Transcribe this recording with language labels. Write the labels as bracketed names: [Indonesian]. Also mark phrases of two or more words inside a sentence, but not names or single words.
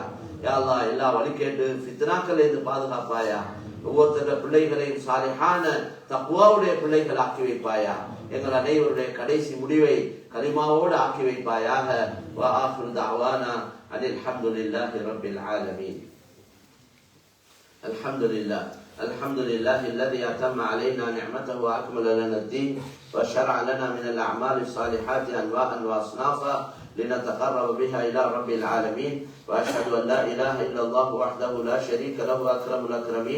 [Tamil] யா அல்லாஹ் எல்லா வழிகேட்டு ஃபித்னாக்களை இருந்து பாதுகாப்பாயா. ஒவ்வொருத்தர பிள்ளைகளையும் சாலிஹான தக்வாவுடைய பிள்ளைகள் ஆக்கி வைப்பாயா. எங்கள் அனைவருடைய கடைசி முடிவை கலிமாவோடு ஆக்கி வைப்பாயாக. [Arabic] وآخر دعوانا أن الحمد لله رب العالمين. الحمد لله الذي أتم علينا نعمته وأكمل لنا الدين وشرع لنا من الأعمال الصالحات أنواعا وأصنافا لنتقرب بها إلى رب العالمين. وأشهد أن لا إله إلا الله وحده لا شريك له أكرم الأكرمين.